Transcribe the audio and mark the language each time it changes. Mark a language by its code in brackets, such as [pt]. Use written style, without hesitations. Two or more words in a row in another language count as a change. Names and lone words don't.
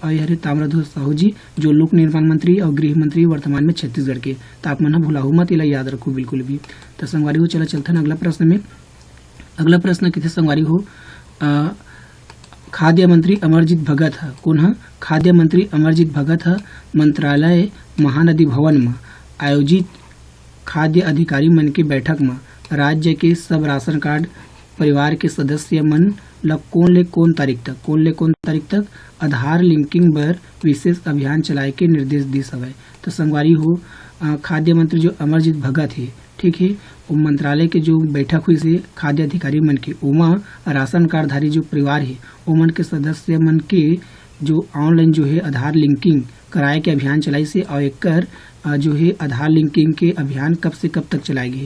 [hne] हरे ताम्रध्वज साहू जी जो लोक निर्माण मंत्री और गृह मंत्री वर्तमान में छत्तीसगढ़ के। तो आप मन भुलाऊ मत एला याद रखो बिल्कुल भी। तो संगवारी हो चला चलता अगला प्रश्न में। अगला प्रश्न कितने संगवारी हो, खाद्य मंत्री अमरजीत भगत है। कौन है? खाद्य मंत्री अमरजीत भगत है मंत्रालय महानदी भवन में आयोजित खाद्य अधिकारी मन के बैठक में राज्य के सब राशन कार्ड परिवार के सदस्य मन ला कौन तारीख तक आधार लिंकिंग बर विशेष अभियान चलाए के निर्देश दिस हवे। तो संगवारी हो खाद्य मंत्री जो अमरजीत भगत है, ठीक है, वो मंत्रालय के जो बैठक हुई से खाद्य अधिकारी मन के उमा राशन कार्ड धारी जो परिवार है ओमन के सदस्य मन के जो ऑनलाइन जो है आधार लिंकिंग कराए के अभियान चलाई से और एकर जो है आधार लिंकिंग के अभियान कब से कब तक चलाएगी।